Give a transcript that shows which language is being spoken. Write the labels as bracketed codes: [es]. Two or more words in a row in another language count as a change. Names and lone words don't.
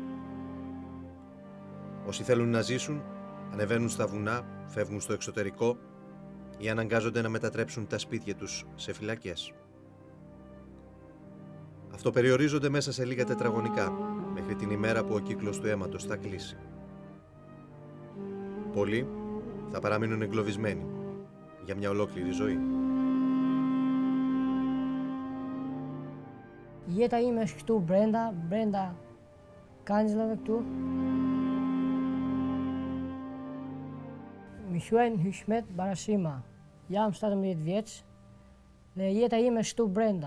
[el] Όσοι θέλουν να ζήσουν, ανεβαίνουν στα βουνά, φεύγουν στο εξωτερικό ή αναγκάζονται να μετατρέψουν τα σπίτια τους σε φυλακές. Αυτοπεριορίζονται μέσα σε λίγα τετραγωνικά, μέχρι την ημέρα που ο κύκλος του αίματος θα κλείσει. Πολλοί θα παραμείνουν εγκλωβισμένοι για μια ολόκληρη ζωή. [sq] Jeta ime është këtu brenda kangjëllave këtu. Më quajnë Hishmet Barashima. Jam 17 vjeç dhe jeta ime është këtu brenda.